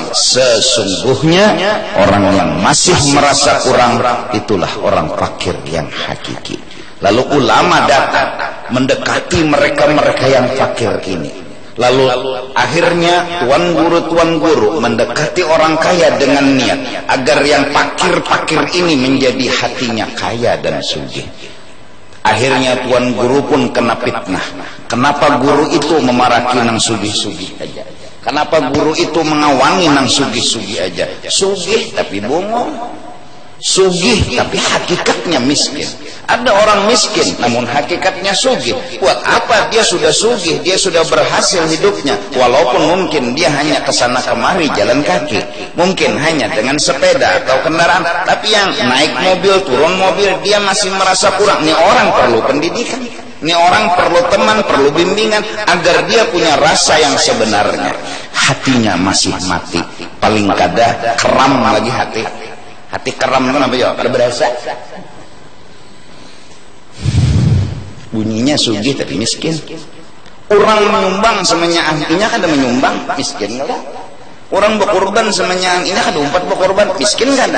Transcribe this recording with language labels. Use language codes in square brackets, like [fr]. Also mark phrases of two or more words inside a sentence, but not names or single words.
[id] Sesungguhnya orang yang masih merasa kurang, itulah orang fakir yang hakiki. Lalu ulama datang mendekati mereka-mereka yang fakir ini. Lalu akhirnya tuan guru mendekati orang kaya dengan niat agar yang fakir-fakir ini menjadi hatinya kaya dan sugih. Akhirnya tuan guru pun kena fitnah. [bjn] Kenapa guru itu memaraki nang sugih-sugih aja? Kenapa guru itu mengawangi nang sugih-sugih aja? Sugih tapi bongong, sugih tapi hakikatnya miskin. [id] Ada orang miskin namun hakikatnya sugih. Buat apa dia sudah sugih, dia sudah berhasil hidupnya, walaupun mungkin dia hanya kesana kemari jalan kaki, mungkin hanya dengan sepeda atau kendaraan, tapi yang naik mobil, turun mobil, dia masih merasa kurang. Ini orang perlu pendidikan, ini orang perlu teman, perlu bimbingan agar dia punya rasa yang sebenarnya. Hatinya masih mati, [bjn] paling kada keram lagi hati. [id] Hati keram itu apa ya? Ada berasa. [bjn] Bunyinya sugih tapi miskin. Orang menyumbang semuanya ahlinya kada menyumbang, miskin enggak? Orang berkorban semuanya ini kada umpat berkorban, miskin kada?